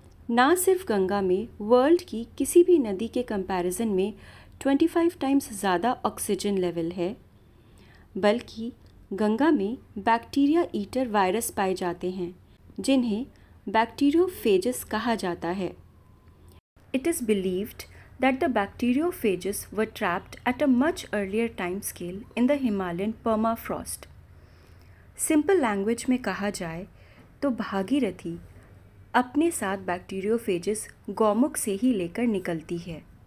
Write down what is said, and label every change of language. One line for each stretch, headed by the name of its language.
Hindi: ना सिर्फ गंगा में वर्ल्ड की किसी भी नदी के कंपैरिजन में 25 टाइम्स ज़्यादा ऑक्सीजन लेवल है, बल्कि गंगा में बैक्टीरिया ईटर वायरस पाए जाते हैं, जिन्हें बैक्टीरियोफेजस कहा जाता है।
English: It is believed that the bacteriophages were trapped at a much earlier time scale in the Himalayan permafrost.
Hindi: Simple language में कहा जाए तो भागीरथी अपने साथ बैक्टीरियोफेजेस गौमुख से ही लेकर निकलती है।